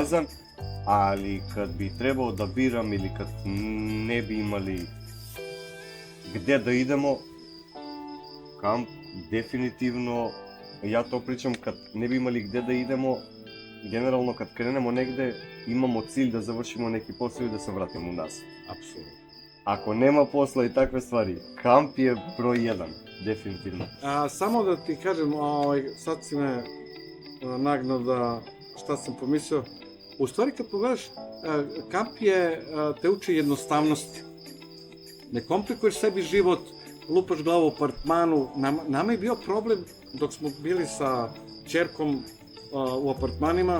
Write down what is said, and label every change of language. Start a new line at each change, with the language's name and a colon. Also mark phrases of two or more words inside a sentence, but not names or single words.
Serbian: везан, али кад би требало да бирам или кад не би имали где да идемо, камп дефинитивно, ја то причам кад не би имали где да идемо, генерално кад кренемо негде имамо цилј да завршиме неки посел и да се вратиме у нас. Апсолутно. Ако нема посла и такве ствари, камп е број 1, дефинитивно. Само да ти кажем, сад си ме нагнал да šta sam pomislio. U stvari kad pogledaš, kamp te uči jednostavnosti. Ne komplikuješ sebi život, lupaš glavu u apartmanu. Nama je bio problem dok smo bili sa ćerkom u apartmanima.